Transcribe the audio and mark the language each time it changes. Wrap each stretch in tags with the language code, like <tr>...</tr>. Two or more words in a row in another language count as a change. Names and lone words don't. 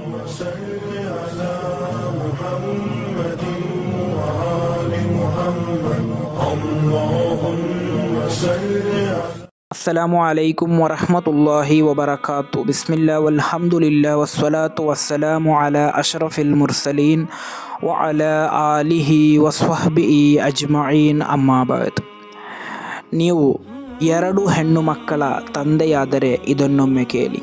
<ar>صل على محمد وآل محمد اللهم صل على السلام عليكم ورحمة الله وبركاته. بسم الله والحمد لله والصلاة والسلام على أشرف المرسلين وعلى آله وصحبه أجمعين. أما بعد.</ar> <kn>ನೀವು ಎರಡು ಹೆಣ್ಣು ಮಕ್ಕಳ ತಂದೆಯಾದರೆ ಇದನ್ನೊಮ್ಮೆ ಕೇಳಿ.</kn>